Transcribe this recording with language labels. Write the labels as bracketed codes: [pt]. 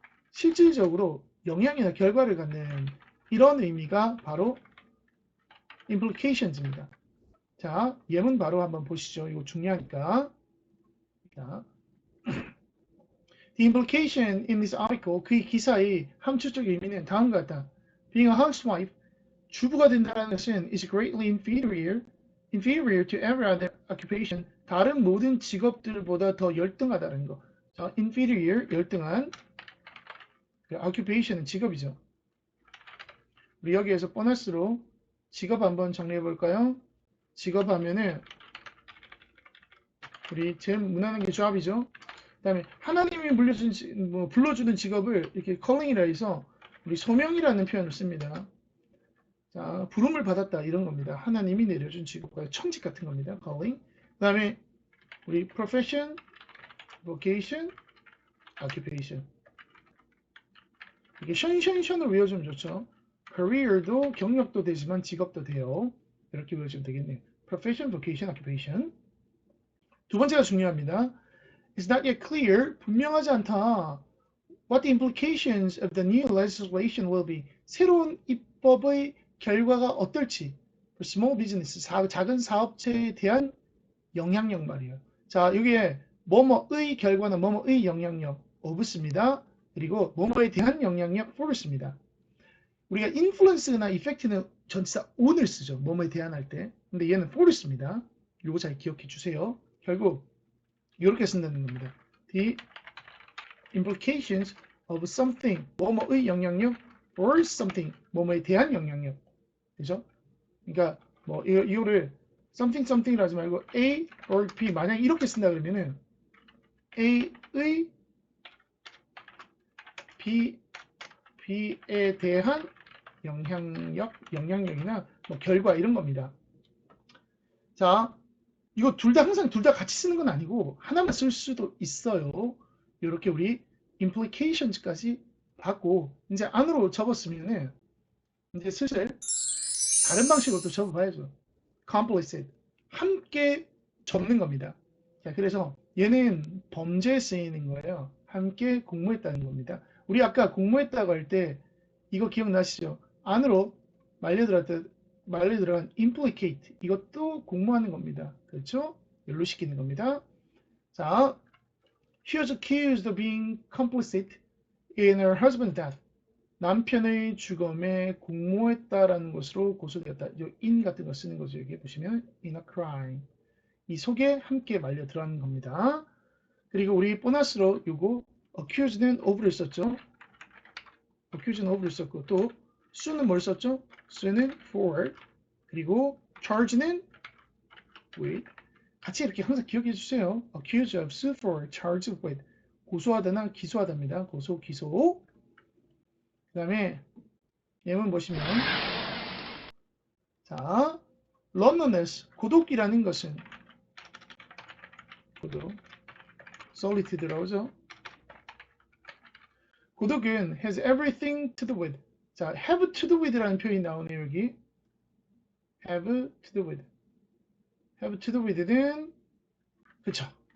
[ko] 실질적으로 영향이나 결과를 갖는 이런 의미가 바로 implications입니다. 자, 예문 바로 한번 보시죠. 이거 중요하니까. 자, [en] The implication in this article, [ko] 그 기사의 함축적 의미는 다음과 같다. [en] Being a housewife, [ko] 주부가 된다는 것은 [en] is greatly inferior to every other occupation. [ko] 다른 모든 직업들보다 더 열등하다는 거. 자, inferior, 열등한. occupation은 직업이죠. 우리 여기에서 보너스로 직업 한번 정리해 볼까요? 직업 하면은 우리 제일 무난한 게 job이죠. 그 다음에 하나님이 불러주는 직업을 이렇게 calling이라 해서 우리 소명이라는 표현을 씁니다. 자, 부름을 받았다 이런 겁니다. 하나님이 내려준 직업과 청직 같은 겁니다. calling. 그 다음에 우리 profession, vocation, occupation. 이게 션을 외워주면 좋죠. career도 경력도 되지만 직업도 돼요. 이렇게 외워주면 되겠네요. [en] profession, vocation, occupation. [ko] 두 번째가 중요합니다. [en] It's not yet clear, [ko] 분명하지 않다. [en] What the implications of the new legislation will be. [ko] 새로운 입법의 결과가 어떨지. [en] For small business, [ko] 작은 사업체에 대한 영향력 말이에요. 자, 여기에 뭐뭐의 결과나 뭐뭐의 영향력 of습니다. 그리고 뭐뭐에 대한 영향력 for습니다. 우리가 influence나 effect는 전치사 on을 쓰죠. 뭐뭐에 대한 할 때. 근데 얘는 for습니다. 이거 잘 기억해 주세요. 결국 이렇게 쓴다는 겁니다. [en] The implications of something, [ko] 뭐뭐의 영향력 [en] or something, [ko] 뭐뭐에 대한 영향력. 그죠? 그러니까 뭐 이거를 something이라 하지 말고 A or B 만약 이렇게 쓴다 그러면은 A의 B에 대한 영향력이나 뭐 결과 이런 겁니다. 자, 이거 항상 둘 다 같이 쓰는 건 아니고 하나만 쓸 수도 있어요. 이렇게 우리 implications까지 받고 이제 안으로 접었으면은 이제 슬슬 다른 방식으로 또 접어봐야죠. complicit, 함께 접는 겁니다. 자, 그래서 얘는 범죄에 쓰이는 거예요. 함께 공모했다는 겁니다. 우리 아까 공모했다고 할 때 이거 기억나시죠? 안으로 말려 들어간 implicate, 이것도 공모하는 겁니다. 그렇죠? 연루시키는 겁니다. [en] 자, she was accused of being complicit in her husband's death. [ko] 남편의 죽음에 공모했다라는 것으로 고소되었다. in 같은 거 쓰는 거죠. 여기 보시면 in a crime. 이 속에 함께 말려 들어가는 겁니다. 그리고 우리 보너스로 요거 accused는 of를 썼죠. accused는 of를 썼고 또 sue는 뭘 썼죠? sue는 for. 그리고 charge는 with. 같이 이렇게 항상 기억해 주세요. [en] accused of, sue for, charged with. [ko] 고소하다나 기소하다입니다. 고소, 기소. 그 다음에 예문 보시면 자, loneliness, 고독이라는 것은 고독, solitude 들어오죠. 고독은 [en] has everything to do with. [ko] 자, [en] have to do with [ko] 라는 표현이 나오네요, 여기. [en] have to do with. have to do with [ko] 는 그쵸.